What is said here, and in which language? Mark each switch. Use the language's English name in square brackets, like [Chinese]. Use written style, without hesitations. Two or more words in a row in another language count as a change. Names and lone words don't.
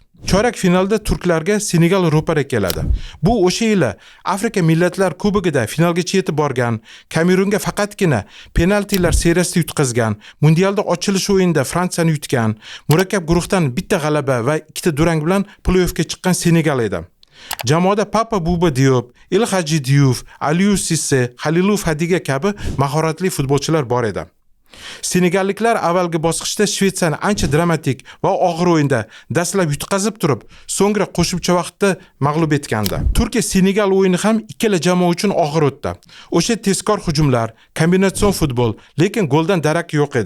[Uzbek] Chorak finalda turklarga Senegal ro'para keladi. Bu o'sha yili Afrika Millatlar Kubogida finalgacha yetib borgan, Kamerunga faqatgina penaltilar seriyasida yutqazgan, mundialda ochilish o'yinida Fransiyani yutgan, murakkab guruhdan bitta g'alaba va ikkita durang bilan play-offga chiqqan Senegal edi. Jamoada Papa Bouba Diop, El Hadji Diouf, Aliou Cissé, Khalilou Fadiga kabi mahoratli futbolchilar bor edi. Senegalliklar avvalgi bosqichda Shvetsiyani ancha dramatik va og'ir o'yinda dastlab yutqazib turib, so'ngra qo'shimcha vaqtda mag'lub etgandi. Turkiya Senegal o'yini ham ikkala jamoa uchun og'ir o'tdi. O'sha tezkor hujumlar, kombinatsion futbol, lekin goldan darak yo'q edi.